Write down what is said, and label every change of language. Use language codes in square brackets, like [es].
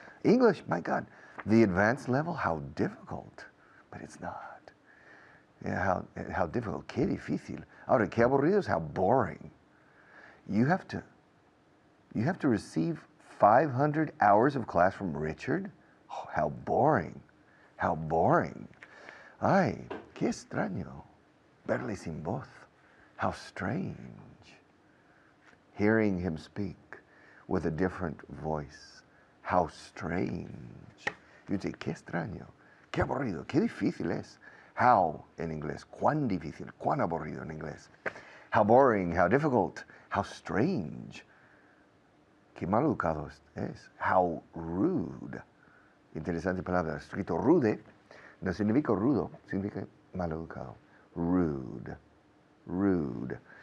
[en] English, my God, the advanced level, how difficult. But it's not. Yeah, how difficult, [es] qué difícil. Ahora, qué aburrido [en] is how boring. You have to receive 500 hours of class from Richard? Oh, how boring. How boring. Ay, [es] Qué extraño verle sin voz. [en] How strange. Hearing him speak with a different voice. How strange. You say, [es] qué extraño, qué aburrido, qué difícil es. How en inglés, cuán difícil, cuán aburrido en inglés. [en] How boring, how difficult, how strange. [es] Qué mal educado es. [en] How rude. [es] Interesante palabra. Escrito rude no significa rudo, significa mal educado. Rude. Rude.